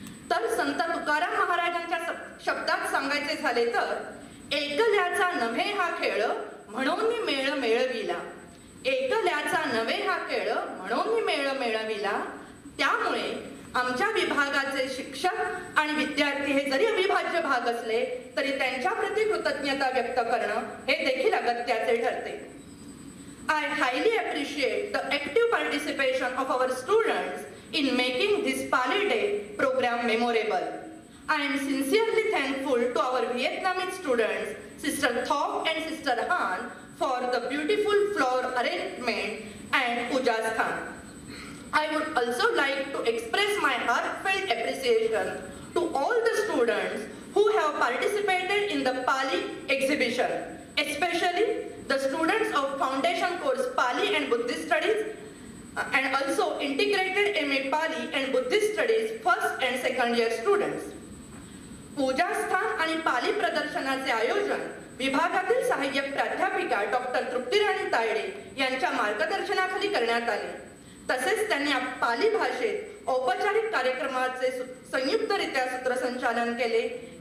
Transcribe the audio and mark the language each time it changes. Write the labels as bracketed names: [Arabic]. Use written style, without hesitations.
[Marathi] तर संत तुकाराम महाराजांच्या शब्दात सांगायचे झाले तर एकल्याचा नव्हे हा खेळ म्हणून मेळ मेळविला. एकल्याचा नव्हे हा खेळ म्हणून मेळ मेळविला. त्यामुळे आमच्या विभागाचे शिक्षक आणि विद्यार्थी हे जरी अविभाज्य भाग असले तरी त्यांच्या प्रति कृतज्ञता व्यक्त करणं हे देखील अगत्याचे ठरते. [English] I highly appreciate the active participation of our students in making this Pali Day program memorable. I am sincerely thankful to our Vietnamese students, Sister Thop and Sister Han, for the beautiful flower arrangement and puja sthan. I would also like to express my heartfelt appreciation to all the students who have participated in the Pali exhibition, especially the students of Foundation course Pali and Buddhist Studies and also integrated MA Pali and Buddhist Studies first and second year students. [Marathi] पूजास्थान आणि पाली प्रदर्शनाचे आयोजन विभागातील सहाय्यक प्राध्यापिका doctor तृप्तीराणी Tayde यांच्या मार्गदर्शनाखाली करण्यात आले. तसेच त्यांनी पाली भाषेत औपचारिक कार्यक्रमाचे संयुक्तरित्या सूत्रसंचालन केले.